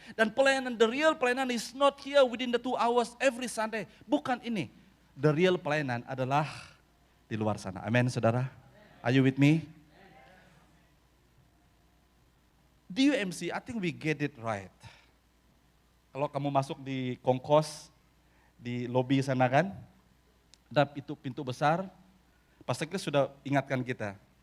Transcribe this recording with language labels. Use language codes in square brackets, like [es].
[ms] Dan pelayanan, [en] the real pelayanan is not here within the 2 hours every Sunday. [ms] Bukan ini. [en] The real [ms] pelayanan adalah di luar sana. Amin, saudara. [en] Are you with me? Di UMC, I think we get it right. [ms] Kalau kamu masuk di kongkos, di lobi sana kan, ada pintu besar, Pastor Chris sudah ingatkan kita.